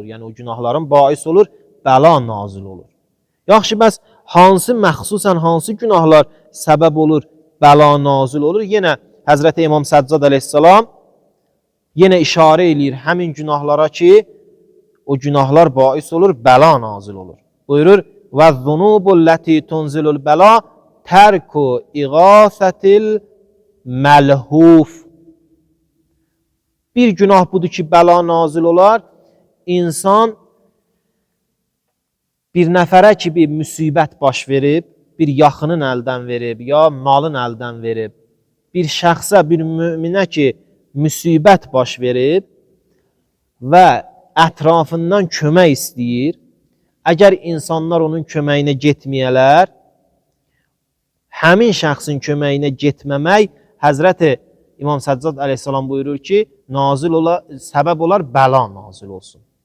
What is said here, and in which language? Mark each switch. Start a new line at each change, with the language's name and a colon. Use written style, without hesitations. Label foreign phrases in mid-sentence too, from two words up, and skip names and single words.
Azerbaijani: Yəni, o günahların bais olur, bəla nazil olur. Yaxşı, bəs hansı məxsusən, hansı günahlar səbəb olur, bəla nazil olur? Yenə Həzrəti İmam Səccad əleyhissalam yenə işarə eləyir həmin günahlara ki, o günahlar bais olur, bəla nazil olur. Buyurur,
Arabic: وَالذُّنُوبُ تُنْزِلُ الْبَلَا تَرْكُ اِغَاثَةِ الْمَلْهُوفِ.
Azerbaijani: Bir günah budur ki, bəla nazil olar. İnsan bir nəfərə ki, bir müsibət baş verib, bir yaxının əldən verib, ya malın əldən verib, bir şəxsə, bir müminə ki, müsibət baş verib və ətrafından kömək istəyir, əgər insanlar onun köməyinə getməyələr, həmin şəxsin köməyinə getməmək Həzrəti İmam Səccad əleyhissalam buyurur ki, səbəb olar bəla nazil olsun.